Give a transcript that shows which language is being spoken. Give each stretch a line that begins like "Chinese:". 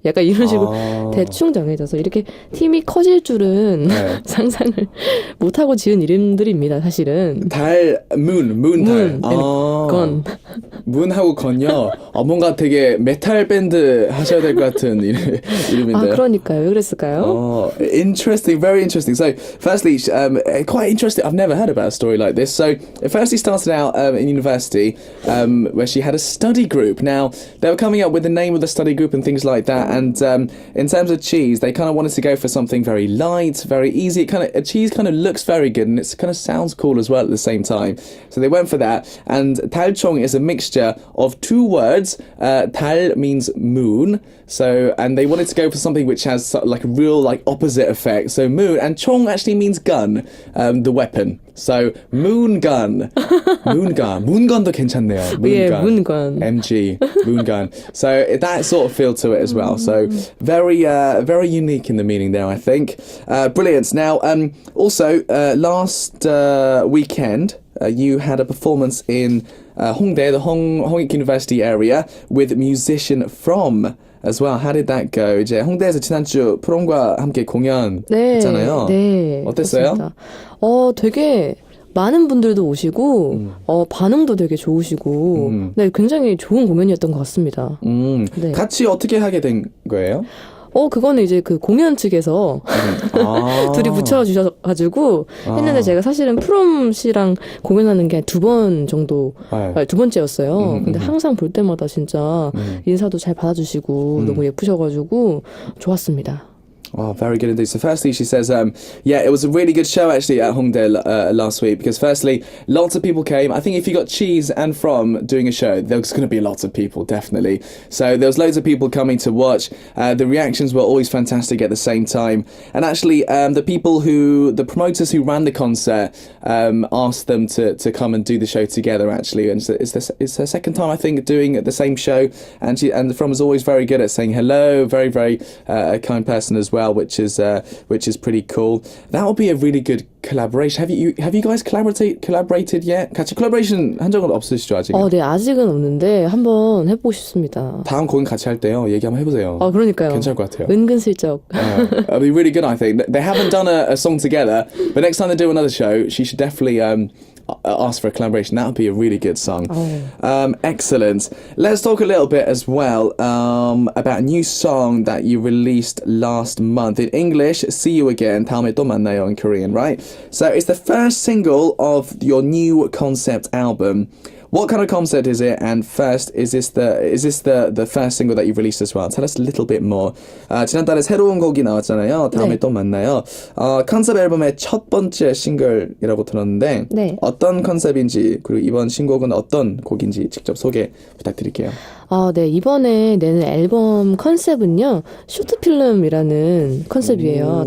Korean: 약간 이런 식으로 대충 정해져서 이렇게 팀이 커질 줄은 상상을 못하고 지은 이름들입니다, 사실은. 달, 문, 건. 문하고 건요. 뭔가 되게 메탈 밴드 하셔야 될 것 같은 이름인데요. 그러니까요. 왜 그랬을까요?
English: Interesting, very interesting. So, firstly, quite interesting. I've never heard about a story like this. So, it firstly started out in university where she had a study group. Now, they were coming up with the name of the study group and things like that. And in terms of CHEEZE, they kind of wanted to go for something very light, very easy. CHEEZE kind of looks very good and it kind of sounds cool as well at the same time. So they went for that. And 달총 is a mixture of two words. 달 means moon. So, and they wanted to go for something which has like a real like opposite effect. So moon, and 총 actually means gun, the weapon. So moon gun.
Korean: 문건도 괜찮네요. 문건.
English: MG, moongun. So that sort of feel to it as well. So very unique in the meaning there, I think. Brilliant. Now, also last weekend, you had a performance in Hongdae, the Hongik University area, with musician from as well. How did that go?
Korean: 이제 홍대에서 지난주 프롬과 함께 공연했잖아요. 네. 어땠어요? 그렇습니다. 되게 많은 분들도 오시고 반응도 되게 좋으시고 네, 굉장히 좋은 공연이었던 것 같습니다. 네. 같이 어떻게 하게 된 거예요? 그거는 이제 그 공연 측에서 둘이 붙여주셔가지고 했는데 제가 사실은 프롬 씨랑 공연하는 게 2번 정도, 2번째였어요. 근데 항상 볼 때마다 진짜 인사도 잘 받아주시고 너무 예쁘셔가지고 좋았습니다.
English: Oh, very good indeed. So firstly, she says, it was a really good show actually at Hongdae last week because firstly, lots of people came. I think if you got CHEEZE and From doing a show, there's going to be lots of people, definitely. So there was loads of people coming to watch. The reactions were always fantastic at the same time. And actually, the promoters who ran the concert asked them to come and do the show together actually. And it's her second time, I think, doing the same show. And From is always very good at saying hello, very, very kind person as well. Which is pretty cool. That would be a really good collaboration. Have you guys collaborated yet?
Korean: 같이 collaboration 한 적은 없으시죠 아직? 네, 아직은 없는데 한번 해보고 싶습니다. 다음 공연 같이 할 때요 얘기 한번 해보세요. 그러니까요. 괜찮을 것 같아요. 은근슬쩍.
English: It'll be really good, I think. They haven't done a song together, but next time they do another show, she should definitely ask for a collaboration. That would be a really good song. Oh. Excellent. Let's talk a little bit as well about a new song that you released last month. In English, See You Again, 다음에 또 만나요 in Korean, right? So it's the first single of your new concept album. What kind of concept is it? And first, is this the first single that you've released as well? Tell us a little bit more.
Korean: 지난달에 새로운 곡이 나왔잖아요. 다음에 네. 또 만나요. 컨셉 앨범의 첫 번째 싱글이라고 들었는데 네. 어떤 컨셉인지 그리고 이번 신곡은 어떤 곡인지 직접 소개 부탁드릴게요. 네. 이번에 내는 앨범 컨셉은요. 쇼트필름이라는 컨셉이에요.